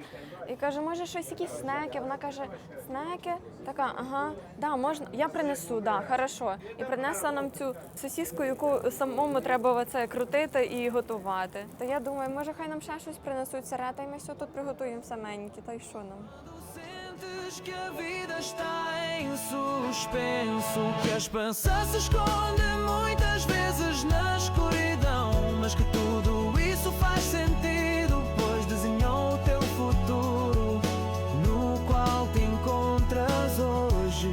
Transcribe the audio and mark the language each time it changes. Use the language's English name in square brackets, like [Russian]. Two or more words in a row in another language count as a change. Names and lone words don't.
[Ukrainian] І каже, може щось, якісь снеки. Вона каже, снеки? Така, ага, да, можна, я принесу, [Russian] да, хорошо. [Ukrainian] І принесла нам цю сосиску, яку самому треба оце крутити і готувати. То я думаю, може хай нам ще щось принесуть сирета, і ми все тут приготуємо саменькі, та й що нам? [Portuguese] Sentes que a vida está em suspenso, que a esperança se esconde muitas vezes na escuridão, mas que tudo isso faz sentido, pois desenhou o teu futuro, no qual te encontras hoje.